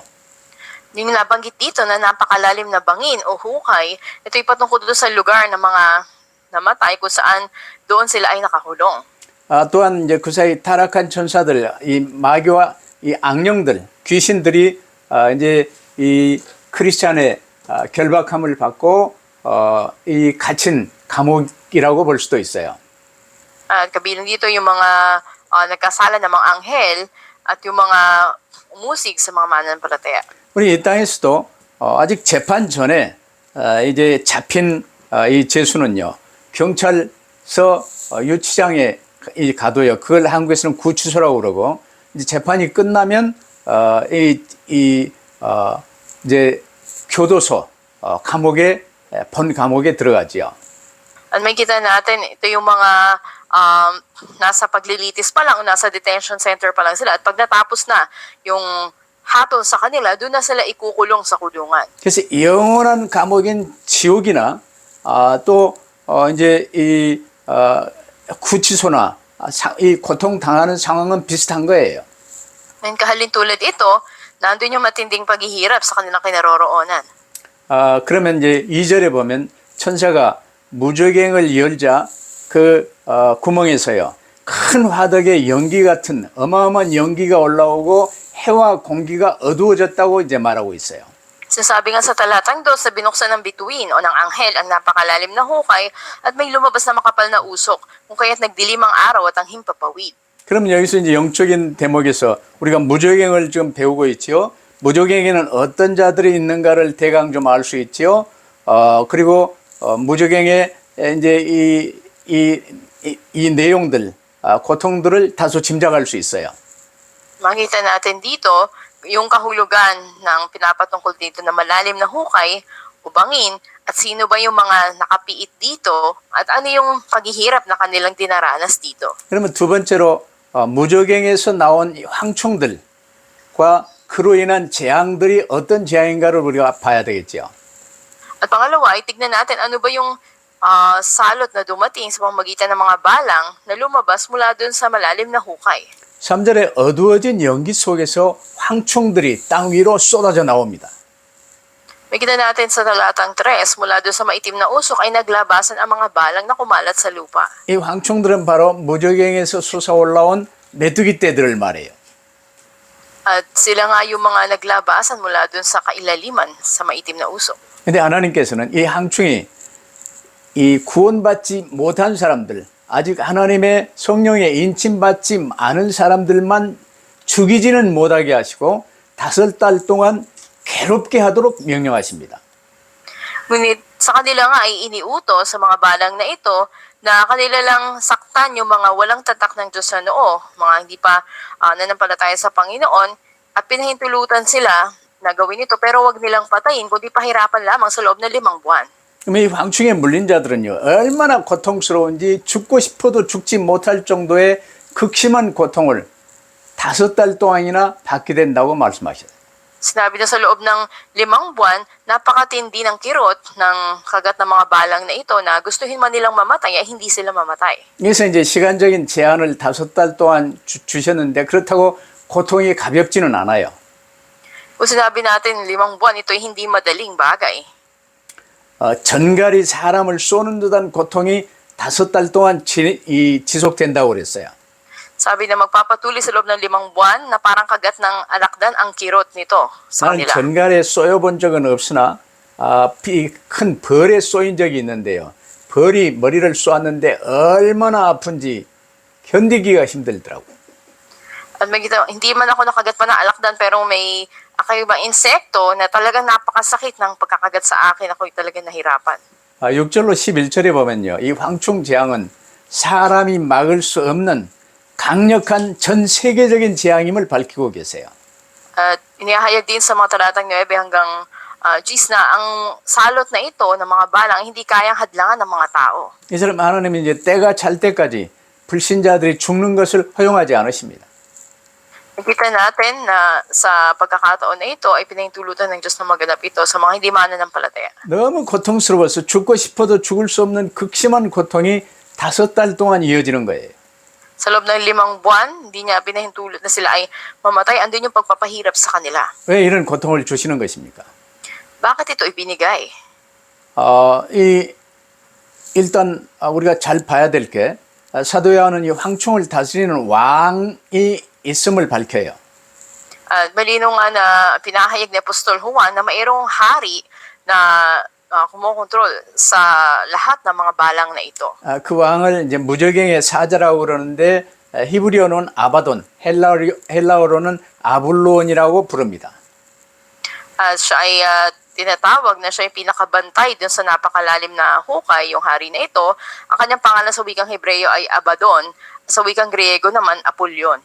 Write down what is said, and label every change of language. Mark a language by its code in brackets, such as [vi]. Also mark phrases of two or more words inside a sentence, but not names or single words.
[tl] Yung nabanggit dito na napakalalim na bangin o hukay, ito ay patungkol doon sa lugar ng mga namatay kung saan doon sila ay nakakulong. [ko] 또한 이제 그 사이 타락한 천사들, 이 마귀와 이 악령들, 귀신들이 이제 이 크리스찬의 결박함을 받고 이 갇힌 감옥이라고 볼 수도 있어요. [tl] At kabilang dito yung mga nagkasala ng mga anghel at yung mga umusig sa mga mananampalataya. [ko] 우리 이 땅에서도 아직 재판 전에 이제 잡힌 이 죄수는요, 경찰서 유치장에 가둬요. 그걸 한국에서는 구치소라고 그러고, 이제 재판이 끝나면 이제 교도소 감옥에 본 감옥에 들어가지요. [tl] At may kita natin, ito yung mga nasa paglilitis pa lang, nasa [en] detention center [tl] pa lang sila. At pag natapos na yung hatol sa kanila, doon na sila ikukulong sa kulungan. [ko] 그래서 영원한 감옥인 지옥이나 또 이제 이 구치소나 이 고통 당하는 상황은 비슷한 거예요. [tl] Ngayon kahalin tulad ito, nandun yung matinding paghihirap sa kanilang kinaroroonan. [ko] 그러면 이제 2절에 보면 천사가 무저갱을 열자 그 구멍에서요, 큰 화덕의 연기 같은 어마어마한 연기가 올라오고 해와 공기가 어두워졌다고 이제 말하고 있어요. [tl] Sinasabi nga sa talatang 2 sa binuksan ng bituin o ng anghel ang napakalalim na hukay at may lumabas na makapal na usok kung kaya't nagdilim ang araw at ang himpapawid. [ko] 그럼 여기서 이제 영적인 대목에서 우리가 무저갱을 지금 배우고 있지요. 무저갱에는 어떤 자들이 있는가를 대강 좀 알 수 있지요. 그리고 무저갱의 이제 이 내용들, 고통들을 다소 짐작할 수 있어요. [tl] Makita natin dito yung kahulugan ng pinapatungkol dito na malalim na hukay o bangin at sino ba yung mga nakapiit dito at ano yung paghihirap na kanilang dinaranas dito. [ko] 그러면 두 번째로 무저갱에서 나온 이 황충들과 그로 인한 재앙들이 어떤 재앙인가를 우리가 봐야 되겠죠. [tl] At pangalawa ay tignan natin ano ba yung salot na dumating sa pamamagitan ng mga balang na lumabas mula dun sa malalim na hukay. [ko] 3절에 어두워진 연기 속에서 황충들이 땅 위로 쏟아져 나옵니다. [tl] Makita natin sa talatang 3 mula dun sa maitim na usok ay naglabasan ang mga balang na kumalat sa lupa. [ko] 이 황충들은 바로 무저갱에서 솟아올라온 메뚜기 떼들을 말해요. [tl] At sila nga yung mga naglabasan mula dun sa kailaliman sa maitim na usok. [ko] 근데 하나님께서는 이 황충이 이 구원받지 못한 사람들, 아직 하나님의 성령에 인침받지 않은 사람들만 죽이지는 못하게 하시고 5달 동안 괴롭게 하도록 명령하십니다. [tl] Ngunit sa kanila nga ay iniutos sa mga balang na ito na kanila lang saktan yung mga walang tatak ng Diyos sa noo, mga hindi pa nanampalataya sa Panginoon, at pinahintulutan sila na gawin ito pero wag nilang patayin kundi pahirapan lamang sa loob ng 5 buwan. [ko] 그럼 이 황충에 물린 자들은요, 얼마나 고통스러운지 죽고 싶어도 죽지 못할 정도의 극심한 고통을 5달 동안이나 받게 된다고 말씀하셨어요. [tl] Sinabi na sa loob ng 5 buwan, napakatindi ng kirot ng kagat ng mga balang na ito na gustuhin man nilang mamatay ay hindi sila mamatay. [ko] 그래서 이제 시간적인 제한을 5달 동안 주셨는데 그렇다고 고통이 가볍지는 않아요. [tl] Kung sinabi natin 5 buwan, ito ay hindi madaling bagay. [ko] 전갈이 사람을 쏘는 듯한 고통이 5달 동안 지속된다고 그랬어요. [tl] Sabi na magpapatuloy sa loob ng 5 buwan na parang kagat ng alakdan ang kirot nito sa [ko] 나는 [tl] kanila. [ko] 전갈에 쏘여본 적은 없으나 큰 벌에 쏘인 적이 있는데요. 벌이 머리를 쏘았는데 얼마나 아픈지 견디기가 힘들더라고요. [tl] At magkita, hindi man ako nakagat pa ng alakdan pero may kakaibang insekto na talagang napakasakit ng pagkakagat sa akin. Ako'y talagang nahirapan. [ko] 6절로 11절에 보면요. 이 황충 재앙은 사람이 막을 수 없는 강력한 전 세계적인 재앙임을 밝히고 계세요. [tl] At inihahayag din sa mga talatang 9 hanggang 10 na ang salot na ito ng mga balang hindi kayang hadlangan ng mga tao. [ko] 이 사람 하나님은 이제 때가 찰 때까지 불신자들이 죽는 것을 허용하지 않으십니다. [tl] Nakita natin na sa pagkakataon na ito ay pinahintulutan ng Diyos na maganap ito sa mga hindi mananampalataya. [ko] 너무 고통스러워서 죽고 싶어도 죽을 수 없는 극심한 고통이 5달 동안 이어지는 거예요. [tl] Sa loob ng 5 buwan, hindi niya pinahintulot na sila ay mamatay. Andun yung pagpapahirap sa kanila. [ko] 왜 이런 고통을 주시는 것입니까? [tl] Bakit ito ibinigay? [ko] 일단 우리가 잘 봐야 될 게 사도 요한은 이 황충을 다스리는 왕이 있음을 밝혀요. [tl] At malino nga na pinahayag ni Apostol Juan na mayroong hari na kumokontrol sa lahat ng mga balang na ito. [ko] 그 왕을 이제 무저갱의 사자라고 그러는데 히브리어는 아바돈, 헬라어로는 아블론이라고 부릅니다. [tl] At siya ay tinatawag na siya yung pinakabantay dun sa napakalalim na hukay, yung hari na ito. Ang kanyang pangalan sa wikang Hebreo ay Abaddon, sa wikang Griego naman Apollyon.